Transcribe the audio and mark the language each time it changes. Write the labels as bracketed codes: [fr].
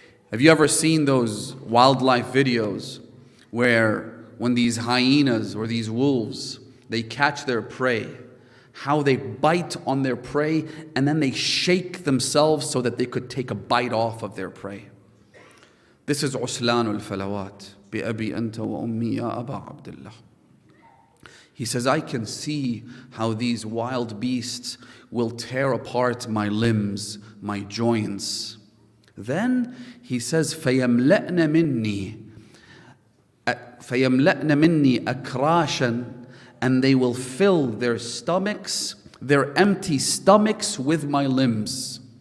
[en] Have you ever seen those wildlife videos where when these hyenas or these wolves, they catch their prey, how they bite on their prey and then they shake themselves so that they could take a bite off of their prey? This is Uslanul Falawat. [ar] بأبي أنت وأمي يا أبا عبد الله. [en] He says, I can see how these wild beasts will tear apart my limbs, my joints. Then he says, [ar] فَيَمْلَأْنَ مِنِّي أَكْرَاشًا, [en] and they will fill their stomachs, their empty stomachs with my limbs.